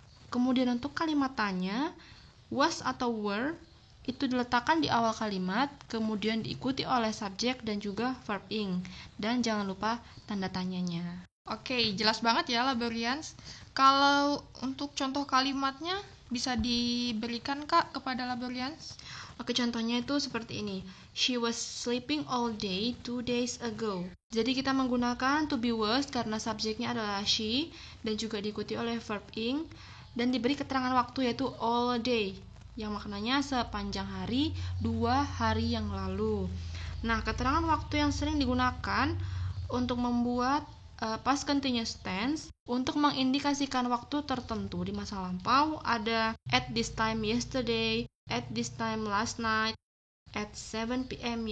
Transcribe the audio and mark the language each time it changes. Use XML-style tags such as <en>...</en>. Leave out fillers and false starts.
<id>Kemudian untuk kalimat tanya, was atau were itu diletakkan di awal kalimat, kemudian diikuti oleh subjek dan juga verb ing. Dan jangan lupa tanda tanyanya. Oke, jelas banget ya Laborians. Kalau untuk contoh kalimatnya bisa diberikan Kak kepada Laborians? Oke, contohnya itu seperti ini.</id> <en>She was sleeping all day 2 days ago.</en> <id>Jadi kita menggunakan to be was karena subjeknya adalah she dan juga diikuti oleh verb ing dan diberi keterangan waktu yaitu all day yang maknanya sepanjang hari, 2 hari yang lalu. Nah, keterangan waktu yang sering digunakan untuk membuat past continuous tense untuk mengindikasikan waktu tertentu di masa lampau ada</id> <en>at this time yesterday, at this time last night, at 7 p.m.</en>